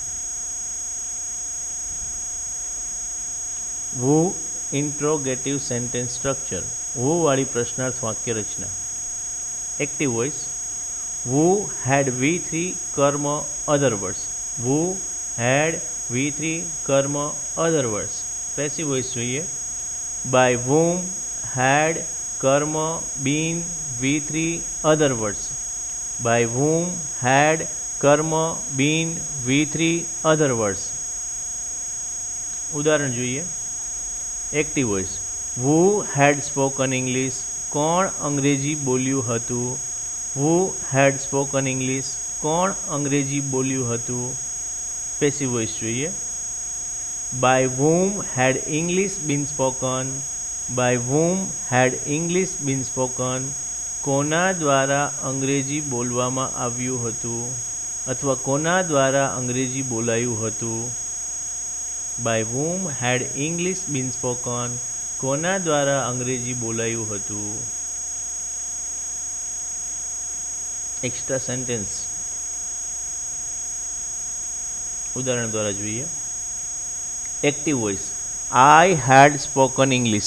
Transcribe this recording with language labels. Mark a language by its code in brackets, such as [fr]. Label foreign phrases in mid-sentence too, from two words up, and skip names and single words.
[en] Who interrogative sentence structure. [gu] વુ વાળી પ્રશ્નાર્થ વાક્ય રચના. [en] active voice. Who had V3 કર્મ other words? Who had V3 કર્મ other words. Passive voice જોઈએ. By whom had કર્મ been V3 other words? By whom had કર્મ been V3 other words. [gu] ઉદાહરણ જોઈએ [en] active voice. who had spoken English? [gu] કોણ અંગ્રેજી બોલ્યું હતું? [en] who had spoken English? [gu] કોણ અંગ્રેજી બોલ્યું હતું? [en] Passive voice જોઈએ. By whom had English been spoken? By whom had English been spoken? [gu] કોના દ્વારા અંગ્રેજી બોલવામાં આવ્યું હતું અથવા કોના દ્વારા અંગ્રેજી બોલાયું હતું? [en] By whom had English been spoken? [gu] કોના દ્વારા અંગ્રેજી બોલાયું હતું? [en] extra sentence [gu] ઉદાહરણ દ્વારા જોઈએ. [en] Active voice. I had spoken English?